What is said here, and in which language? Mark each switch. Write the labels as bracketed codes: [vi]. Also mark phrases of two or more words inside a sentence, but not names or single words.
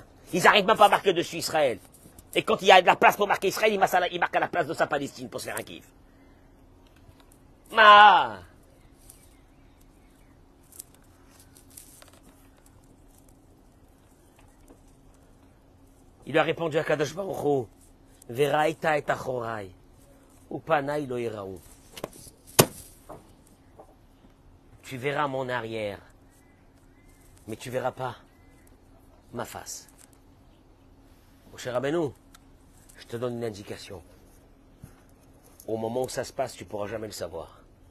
[fr] Ils n'arrivent même pas à marquer dessus Israël. Et quand il y a de la place pour marquer Israël, il marque à la place de sa Palestine pour se faire un kiff. Ah. Il lui a répondu à [he] קדוש ברוך הוא, וראית את אחורי ופני לא יראו. [fr] Tu verras mon arrière, mais tu verras pas ma face. Mon cher Rabbeinu, je te donne une indication. Au moment où ça se passe, tu ne pourras jamais le savoir.